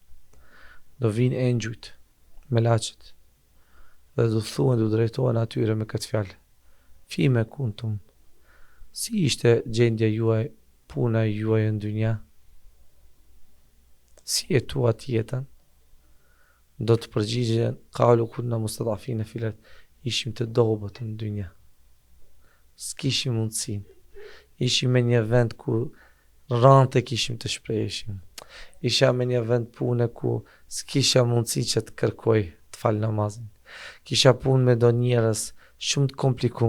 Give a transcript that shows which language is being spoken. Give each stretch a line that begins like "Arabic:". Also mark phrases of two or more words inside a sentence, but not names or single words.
Albanian: Do vinë engjujt, me laqet, dhe do thuhen, do drejtohen atyre me këtë fjalë.
Arabic: فيم كنتم,
Albanian: si ishte gjendja juaj, puna juaj në dynja? Si e tuat jetën? Do të përgjigjen,
Arabic: قالوا كنا مستضعفين في الأرض,
Albanian: ishim të dobët në dynja. S'kishim mundësin. Ishim me një vend ku rante kishim të shpreheshim. Isha me një vend pune ku s'kisha mundësi që të kërkoj të fal namazin. Kisha punë me do njerëz shumë të komplikuar.